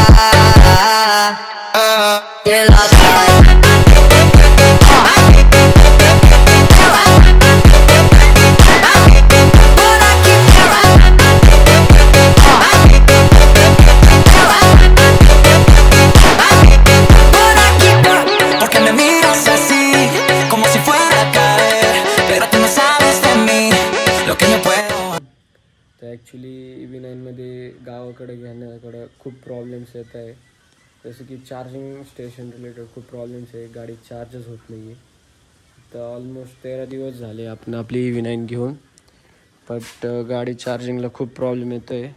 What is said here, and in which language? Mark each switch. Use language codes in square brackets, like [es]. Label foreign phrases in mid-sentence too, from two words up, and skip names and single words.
[pt] Ela vai. [es] Porque me miras así, como si fuera a caer, pero tú no sabes de mí lo que yo puedo. [mr] तर ॲक्च्युली EV9मध्ये गावाकडे घेण्याकडं खूप प्रॉब्लेम्स येत आहे. जसं की [en] charging station related [mr] खूप प्रॉब्लेम्स आहे, गाडी चार्जच होत नाही आहे. तर ऑलमोस्ट 13 दिवस झाले आपण आपली EV9 घेऊन, बट गाडी चार्जिंगला खूप प्रॉब्लेम येतो आहे.